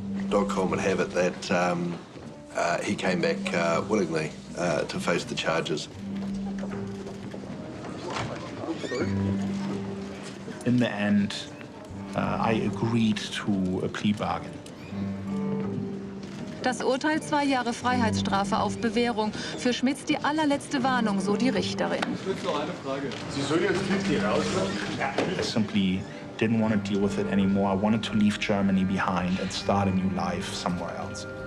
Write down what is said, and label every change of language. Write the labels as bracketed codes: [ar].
[en] .com would have it that he came back willingly to face the charges. In the end, I agreed to a plea bargain. [de] Das Urteil 2 Jahre Freiheitsstrafe auf Bewährung. Für Schmitz die allerletzte Warnung, so die Richterin. Noch eine Frage. Sie soll jetzt 50 rauslassen? [en] I simply didn't want to deal with it anymore. I wanted to leave Germany behind and start a new life somewhere else.